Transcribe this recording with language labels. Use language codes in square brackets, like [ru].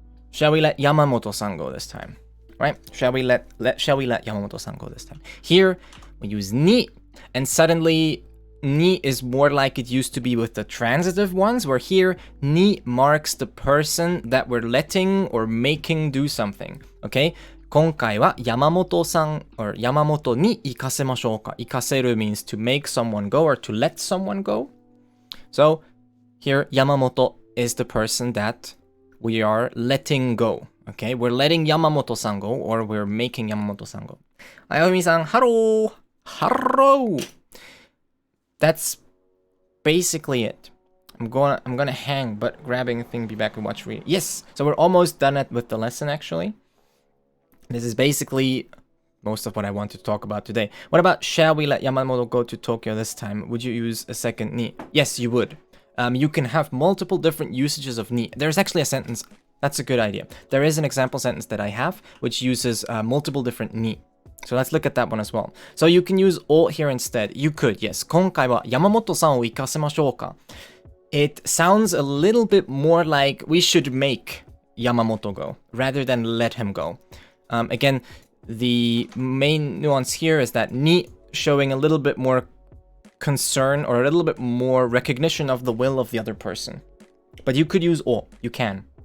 [en] Shall we let Yamamoto-san go this time? Right? Shall we let Yamamoto-san go this time? Here, we use ni, and suddenly ni is more like it used to be with the transitive ones, where here ni marks the person that we're letting or making do something. Okay? [ja] 今回はYamamoto-san or Yamamotoに行かせましょうか。 [en] 行かせる means to make someone go or to let someone go. So here Yamamoto is the person that we are letting go. Okay, we're letting Yamamoto-san go, or we're making Yamamoto-san go. Ayumi-san, hello! Hello! That's basically it. I'm gonna hang, but grabbing a thing, be back and watch reading. Yes! So we're almost done with the lesson, actually. This is basically most of what I wanted to talk about today. What about, shall we let Yamamoto go to Tokyo this time? Would you use a second ni? Yes, you would. You can have multiple different usages of ni. There's actually a sentence. That's a good idea. There is an example sentence that I have, which uses multiple different ni. So let's look at that one as well. So you can use o here instead. You could, yes. [ja] 今回はYamamoto-sanを行かせましょうか. [en] It sounds a little bit more like we should make Yamamoto go, rather than let him go. Again, the main nuance here is that ni showing a little bit more concern or a little bit more recognition of the will of the other person. But you could use o. You can.